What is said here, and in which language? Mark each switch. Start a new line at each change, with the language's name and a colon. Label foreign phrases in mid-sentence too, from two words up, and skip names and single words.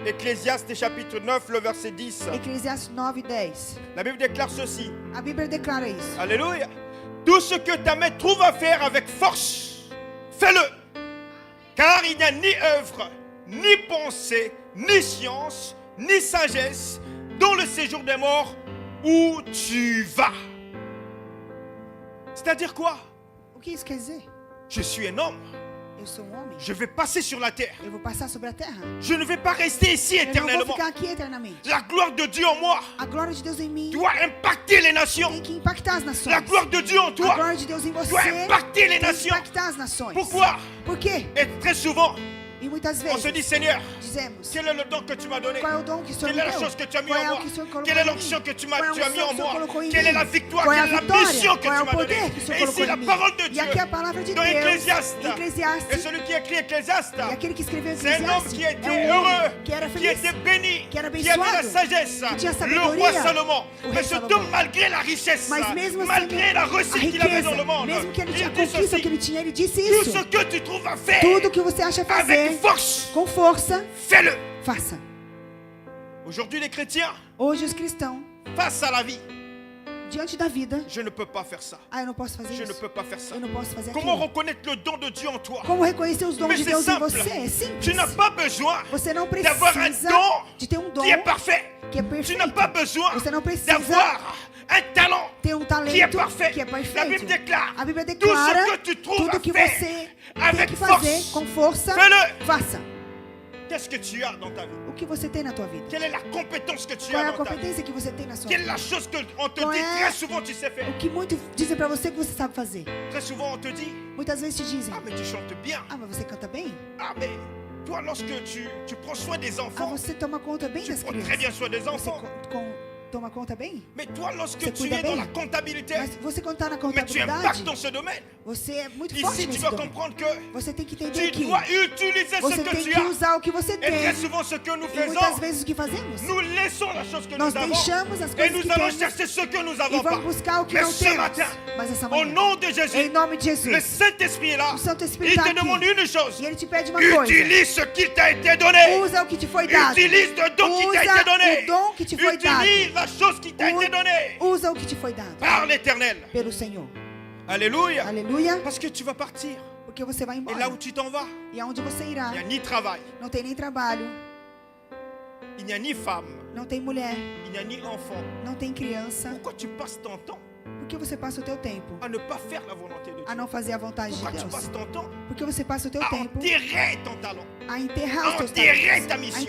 French: Ecclésiaste chapitre 9, le verset 10.
Portuguese: Eclesiastes 9:10.
French: La Bible déclare ceci.
Portuguese: A Bíblia declara isso.
French: Alléluia. Tout ce que ta main trouve à faire avec force, fais-le. Car il n'y a ni œuvre, ni pensée, ni science, ni sagesse dans le séjour des morts où tu vas. C'est-à-dire quoi?
Portuguese: O que isso quer dizer?
French: Je suis un homme.
Portuguese: Eu sou homem.
French: Je vais passer sur la terre.
Portuguese: Eu vou passar sobre a terra.
French: Je ne vais pas rester ici
Portuguese: Eu não vou
French: éternellement.
Portuguese: ficar aqui eternamente.
French: La gloire de Dieu en moi
Portuguese: A glória de Deus em mim
French: doit impacter les nations.
Portuguese: tem que impactar as nações.
French: La gloire de Dieu en
Portuguese: A
French: toi
Portuguese: glória de Deus em você
French: doit impacter les
Portuguese: tem que
French: nations.
Portuguese: impactar as nações.
French: Pourquoi?
Portuguese: Por quê?
French: Et très souvent,
Portuguese: E muitas
French: on se
Portuguese: vezes
French: dit, Seigneur,
Portuguese: dizemos:
French: quel est le don que tu m'as donné?
Portuguese: qual é o dom que o Senhor
French: Quelle
Portuguese: me
French: est la
Portuguese: deu?
French: chose que tu as mis
Portuguese: Qual
French: en
Portuguese: é o
French: moi?
Portuguese: que o Senhor colocou
French: Quelle est
Portuguese: em mim?
French: l'onction que tu
Portuguese: Qual é a
French: as mis en
Portuguese: unção que o Senhor
French: moi?
Portuguese: colocou em
French: Quelle est
Portuguese: mim?
French: la victoire?
Portuguese: Qual é a
French: Quelle est la
Portuguese: vitória?
French: mission que tu
Portuguese: Qual é o
French: m'as donnée?
Portuguese: poder que o Senhor
French: Et
Portuguese: colocou
French: ici, la
Portuguese: em mim?
French: parole de
Portuguese: E
French: Dieu
Portuguese: aqui a palavra de
French: dans
Portuguese: Deus,
French: Ecclésiaste.
Portuguese: em
French: Et
Portuguese: Eclesiastes,
French: celui qui écrit Ecclésiaste,
Portuguese: e aquele que escreveu
French: c'est un homme
Portuguese: Eclesiastes
French: qui
Portuguese: é
French: était
Portuguese: um
French: heureux,
Portuguese: homem que era
French: qui
Portuguese: feliz,
French: était béni,
Portuguese: que era
French: qui avait la
Portuguese: abençoado,
French: sagesse.
Portuguese: que tinha
French: Le
Portuguese: sabedoria,
French: roi Salomon.
Portuguese: o
French: Mais
Portuguese: rei
French: ce
Portuguese: Salomão.
French: homme, malgré la richesse,
Portuguese: Mas mesmo assim,
French: malgré la
Portuguese: a
French: réussite qu'il avait dans
Portuguese: riqueza,
French: le monde,
Portuguese: mesmo que ele tinha
French: il
Portuguese: a
French: dit
Portuguese: conquista que ele
French: ceci:
Portuguese: tinha, ele disse
French: tout
Portuguese: isso.
French: ce que tu trouves à faire
Portuguese: Tudo que você acha fazer,
French: avec force,
Portuguese: com força,
French: fais-le.
Portuguese: faça.
French: Aujourd'hui, les chrétiens,
Portuguese: Hoje os cristãos,
French: face à la vie,
Portuguese: diante da vida,
French: je ne peux pas faire ça.
Portuguese: eu não posso fazer
French: Je ne
Portuguese: isso.
French: peux pas faire ça.
Portuguese: Eu não posso fazer
French: Comment
Portuguese: aquilo.
French: reconnaître le don de Dieu en toi?
Portuguese: Como reconhecer os dons
French: Mais
Portuguese: de
French: c'est
Portuguese: Deus em
French: simple.
Portuguese: você? É
French: Tu
Portuguese: simples.
French: n'as pas besoin
Portuguese: Você não
French: d'avoir un
Portuguese: precisa
French: don
Portuguese: de ter um dom
French: qui est parfait.
Portuguese: que é
French: Tu
Portuguese: perfeito.
French: n'as pas besoin
Portuguese: Você não precisa
French: d'avoir un talent
Portuguese: ter um talento
French: qui est parfait.
Portuguese: que é
French: La
Portuguese: perfeito.
French: Bible déclare
Portuguese: A Bíblia
French: tout ce
Portuguese: declara
French: que tu trouves
Portuguese: tudo
French: à
Portuguese: que
French: faire
Portuguese: você tem
French: avec
Portuguese: que fazer
French: force.
Portuguese: com força,
French: Fais-le.
Portuguese: faça.
French: Qu'est-ce que tu as dans ta vie?
Portuguese: O que você tem na tua vida?
French: Quelle est la compétence que tu
Portuguese: Qual é
French: as
Portuguese: a
French: dans ta vie?
Portuguese: competência que você tem na sua
French: Quelle est
Portuguese: vida?
French: la chose qu'on te
Portuguese: Qual
French: dit
Portuguese: é
French: très souvent tu sais faire?
Portuguese: O que muito dizem pra você que você sabe fazer?
French: Très souvent on te dit:
Portuguese: Muitas vezes te dizem:
French: ah mais tu chantes bien.
Portuguese: ah, mas você canta bem?
French: Ah mais toi lorsque tu prends soin des
Portuguese: Ah,
French: enfants,
Portuguese: você toma conta bem
French: tu
Portuguese: das
French: prends très
Portuguese: crianças.
French: bien soin des
Portuguese: Você
French: enfants.
Portuguese: toma conta bem?
French: Mais toi lorsque
Portuguese: Você
French: tu
Portuguese: cuida
French: es dans
Portuguese: bem?
French: la comptabilité,
Portuguese: Mas você quando tá na
French: mais tu impactes
Portuguese: contabilidade,
French: dans ce domaine.
Portuguese: você é muito forte
French: Ici tu
Portuguese: nesse
French: dois
Portuguese: dom.
French: comprendre que
Portuguese: Você tem que entender
French: tu
Portuguese: que
French: dois utiliser ce
Portuguese: você
French: que
Portuguese: tem
French: tu
Portuguese: que
French: as.
Portuguese: usar o que você
French: Et
Portuguese: tem.
French: très souvent ce que nous
Portuguese: E muitas
French: faisons,
Portuguese: vezes o que fazemos?
French: nous laissons la chose que
Portuguese: Nós
French: nous avons
Portuguese: deixamos as
French: et
Portuguese: coisas
French: nous
Portuguese: que
French: allons
Portuguese: temos
French: chercher ce que nous
Portuguese: e
French: n'avons pas.
Portuguese: vamos buscar o que
French: Mais
Portuguese: não
French: ce
Portuguese: temos.
French: matin,
Portuguese: Mas essa
French: au
Portuguese: manhã,
French: nom de Jésus,
Portuguese: em nome de Jesus,
French: le Saint-Esprit est là.
Portuguese: o Santo Espírito
French: Il
Portuguese: está
French: te
Portuguese: aqui.
French: demande une chose.
Portuguese: E ele te pede uma coisa.
French: Utilise ce qui t'a été donné.
Portuguese: Usa o que te foi dado.
French: Utilise le don qui t'a été
Portuguese: Usa
French: donné.
Portuguese: o dom que te foi dado.
French: Utilise la chose qui t'a été donnée
Portuguese: Usa o que te foi dado
French: par l'Éternel.
Portuguese: pelo Senhor.
French: Alléluia.
Portuguese: Aleluia.
French: Parce que tu vas partir.
Portuguese: Porque você vai
French: Et là
Portuguese: embora.
French: où tu t'en vas,
Portuguese: E aonde você irá,
French: il n'y a ni travail,
Portuguese: não tem nem trabalho,
French: il n'y a ni femme,
Portuguese: não tem mulher,
French: il n'y a ni enfant.
Portuguese: não tem criança.
French: Pourquoi tu passes ton temps
Portuguese: Por que você passa o teu tempo
French: à ne pas faire la volonté de
Portuguese: a
French: Dieu?
Portuguese: não fazer a vontade de
French: Pourquoi tu
Portuguese: Deus?
French: passes ton temps
Portuguese: Por que você passa o teu
French: à
Portuguese: tempo
French: enterrer ton talent?
Portuguese: a enterrar os teus
French: Enterrer ta
Portuguese: talentos, a
French: mission.